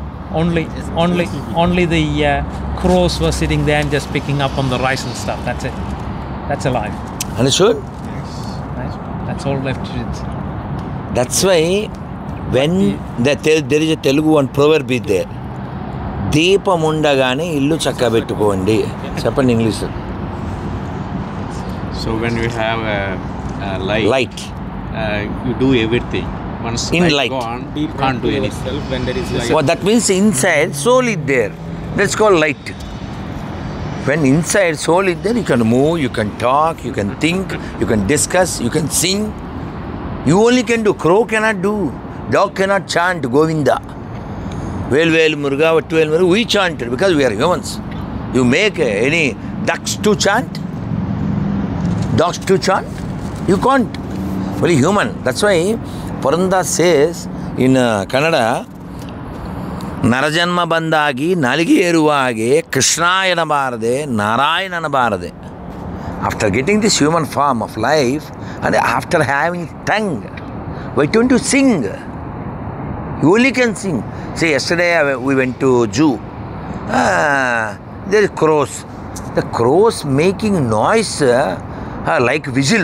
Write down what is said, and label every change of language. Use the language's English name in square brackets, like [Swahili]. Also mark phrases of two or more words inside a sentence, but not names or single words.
[English] Only the crows were sitting there and just picking up on the rice and stuff. That's it. That's alive. Understood? Right? That's all left to it. That's why when there is a Telugu one proverb is there. [Telugu] దీపం ఉండగానే ఇల్లు చక్కబెట్టుకోండి. Chepandi English. [English] So when you have a light, you do everything. Once in light gone, you can't do anything. When there is light. Well, that means inside soul is there. That's called light. When inside soul is there, you can move, you can talk, you can think, you can discuss, you can sing. You only can do. Crow cannot do. Dog cannot chant Govinda. Well, Muruga, Muruga. We chant it because we are humans. You make any ducks to chant? Dogs to chant? You can't. Only human. That's why Purandar says in Kannada, [Kannada] ನರಜನ್ಮ ಬಂದಾಗ, ನಾಲಿಗೆ ಇರುವಾಗ, ಕೃಷ್ಣಾ ಎನಬಾರದೆ, ನಾರಾಯಣ ಎನಬಾರದೆ. [English] After getting this human form of life, and after having tongue, why don't you sing? You only can sing. See, yesterday we went to zoo. There is crows. The crows making noise like whistle.